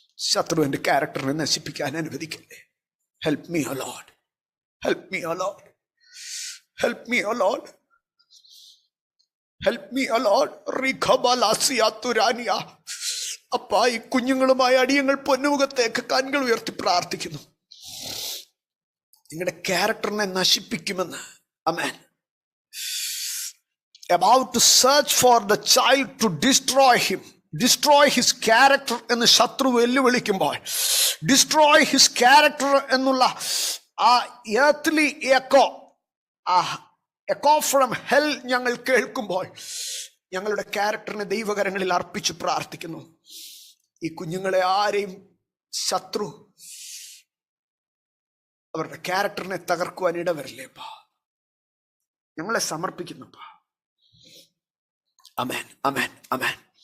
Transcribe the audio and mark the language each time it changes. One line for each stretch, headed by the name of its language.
Malayalam: ശത്രു എൻ്റെ ക്യാരക്ടറിനെ നശിപ്പിക്കാൻ അനുവദിക്കല്ലേ.
English: Help me O Lord, help me O Lord, help me O Lord, help me O Lord. റിഖബലാസിയാതുരാനിയ.
Malayalam: അപ്പാ ഈ കുഞ്ഞുങ്ങളുമായ അടിയങ്ങൾ പൊന്നുമുഖത്തേക്ക് കൺകൾ ഉയർത്തി പ്രാർത്ഥിക്കുന്നു, നിങ്ങളുടെ ക്യാരക്ടറിനെ നശിപ്പിക്കുമെന്ന്. ആമേൻ.
English: About to search for the child to destroy him, destroy his character
Malayalam: എന്ന് ശത്രു വെല്ലുവിളിക്കുമ്പോൾ,
English: destroy his character
Malayalam: എന്നുള്ള ആ
English: earthly echo, ആ echo from hell
Malayalam: ഞങ്ങൾ കേൾക്കുമ്പോൾ ഞങ്ങളുടെ ക്യാരക്ടറിനെ ദൈവകരങ്ങളിൽ അർപ്പിച്ച് പ്രാർത്ഥിക്കുന്നു. ഈ കുഞ്ഞുങ്ങളെ ആരെയും ശത്രു അവരുടെ ക്യാരക്ടറിനെ തകർക്കുവാൻ ഇടവരില്ലേപ്പാ. ഞങ്ങളെ സമർപ്പിക്കുന്നുപ്പാ. അമേൻ, അമേൻ, അമേൻ.